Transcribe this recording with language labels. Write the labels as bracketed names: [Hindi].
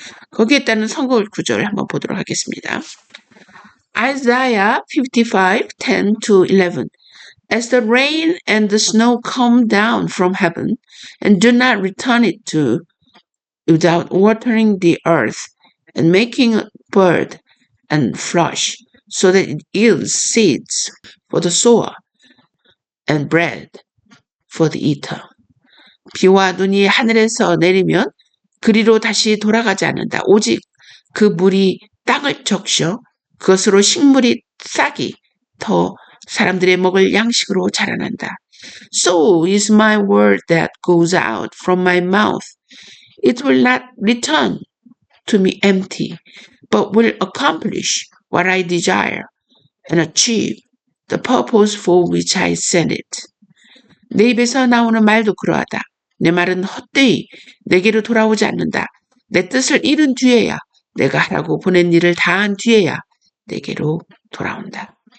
[Korean] 거기에 따른 선거 구절을 한번 보도록 하겠습니다. [English] Isaiah 55, 10-11 As the rain and the snow come down from heaven and do not return it to without watering the earth and making it bud and flourish so that it yields seeds for the sower and bread for the eater. [Korean] 비와 눈이 하늘에서 내리면 그리로 다시 돌아가지 않는다. 오직 그 물이 땅을 적셔 그것으로 식물이 싹이 더 사람들의 먹을 양식으로 자라난다. [English] So is my word that goes out from my mouth. It will not return to me empty, but will accomplish what I desire and achieve the purpose for which I sent it. [Korean] 내 입에서 나오는 말도 그러하다. 내 말은 헛되이 내게로 돌아오지 않는다. 내 뜻을 이룬 뒤에야 내가 하라고 보낸 일을 다한 뒤에야 내게로 돌아온다.